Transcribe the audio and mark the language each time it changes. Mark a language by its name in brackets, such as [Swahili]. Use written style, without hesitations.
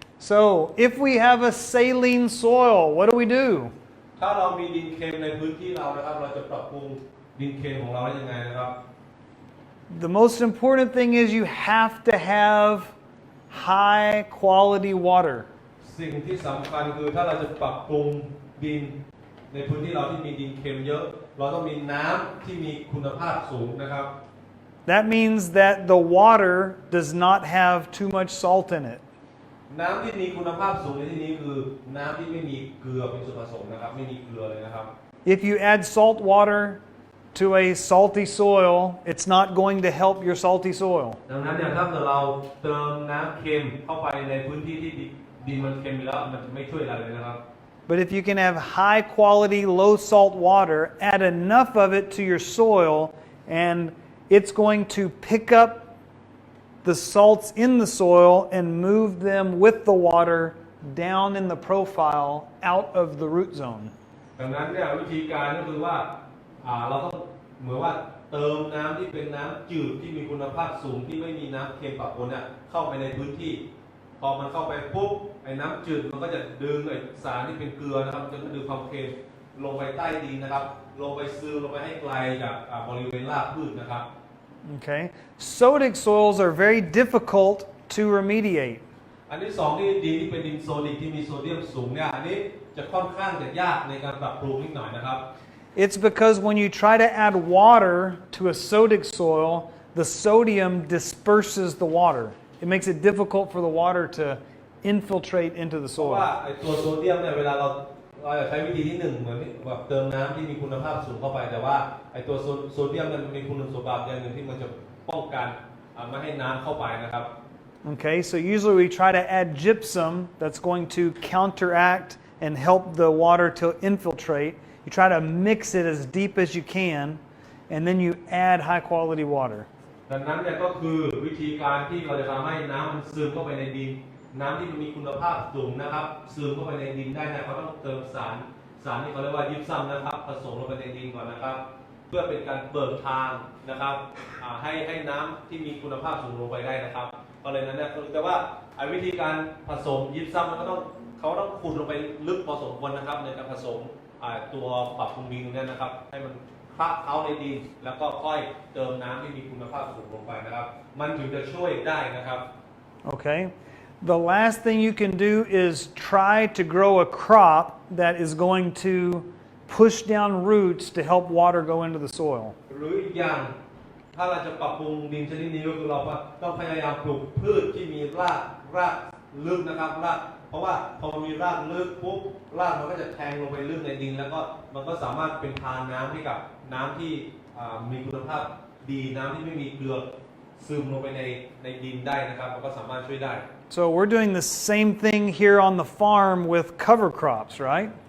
[English] So if we have a saline soil, what do? [Thai] ถ้าเรามีดินเค็มในพื้นที่เรานะครับเราจะปรับปรุงดินเค็มของเราได้ยังไงนะครับ [English] The most important thing is you have to have high quality water. [Thai] สิ่งที่สำคัญคือถ้าเราจะปรับปรุงดินในพื้นที่เราที่มีดินเค็มเยอะเราต้องมีน้ำที่มีคุณภาพสูงนะครับ [English] That means that the water does not have too much salt in it. [Thai] น้ำที่มีคุณภาพสูงในที่นี้คือน้ำที่ไม่มีเกลือเป็นส่วนผสมนะครับไม่มีเกลือเลยนะครับ [English] If you add salt water to a salty soil, it's not going to help your salty soil. [Thai] ดังนั้นเนี่ยถ้าเกิดเราเติมน้ำเค็มเข้าไปในพื้นที่ที่ดินมันเค็มอยู่แล้วมันจะไม่ช่วยอะไรเลยนะครับ [English] But if you can have high quality, low salt water, add enough of it to your soil, and it's going to pick up the salts in the soil and move them with the water down in the profile out of the root zone. [Thai] ดังนั้นเนี่ยวิธีการก็คือว่าเราต้องเหมือนว่าเติมน้ำที่เป็นน้ำจืดที่มีคุณภาพสูงที่ไม่มีน้ำเค็มปะปนเนี่ยเข้าไปในพื้นที่พอมันเข้าไปปุ๊บไอ้น้ำจืดมันก็จะดึงไอ้สารที่เป็นเกลือนะครับจะดึงความเค็มลงไปใต้ดินนะครับลงไปซึมลงไปให้ไกลจากบริเวณรากพืชนะครับ [English] Okay, sodic soils are very difficult to remediate. [Thai] อันที่สองที่ดินที่เป็นดินโซดิกที่มีโซเดียมสูงเนี่ยอันนี้จะค่อนข้างจะยากในการปรับปรุงนิดหน่อยนะครับ [English] It's because when you try to add water to a sodic soil, the sodium disperses the water. It makes it difficult for the water to infiltrate into the [Thai] เพราะว่า [English] soil. [Thai] ไอ้ตัวโซเดียมเนี่ยเวลาเราจะใช้วิธีที่หนึ่งเหมือนแบบเติมน้ำที่มีคุณภาพสูงเข้าไปแต่ว่าไอ้ตัวโซเดียมมันมีคุณสมบัติอย่างหนึ่งที่มันจะป้องกันไม่ให้น้ำเข้าไปนะครับ [English] Okay, so usually we try to add gypsum that's going to counteract and help the water to infiltrate. You try to mix it as deep as you can, and then you add high quality water. [Thai] ดังนั้นเนี่ยก็คือวิธีการที่เราจะทำให้น้ำมันซึมเข้าไปในดินน้ำที่มันมีคุณภาพสูงนะครับซึมเข้าไปในดินได้นะเขาต้องเติมสารที่เขาเรียกว่ายิปซัมนะครับผสมลงไปในดินก่อนนะครับเพื่อเป็นการเปิดทางนะครับให้น้ำที่มีคุณภาพสูงลงไปได้นะครับก็เลยนั้นเนี่ยแต่ว่าวิธีการผสมยิปซัมมันก็ต้องเขาต้องขุดลงไปลึกพอสมควรนะครับในการผสม ตัวปรับปรุงดินเนี่ยนะครับให้มันคละเข้าในดินแล้วก็ค่อยเติมน้ำที่มีคุณภาพสูงลงไปนะครับมันถึงจะช่วยได้นะครับ [English] Okay? The last thing you can do is try to grow a crop that is going to push down roots to help water go into the soil. [Thai] หรืออีกอย่างถ้าเราจะปรับปรุงดินชนิดนี้ก็คือเราต้องพยายามปลูกพืชที่มีรากลึกนะครับรากเพราะว่าพอมันมีรากลึกปุ๊บรากมันก็จะแทงลงไปลึกในดินแล้วก็มันก็สามารถเป็นทานน้ำให้กับน้ำที่มีคุณภาพดีน้ำที่ไม่มีเกลือซึมลงไปในดินได้นะครับมันก็สามารถช่วยได้ [English] So we're doing the same thing here on the farm with cover crops, right?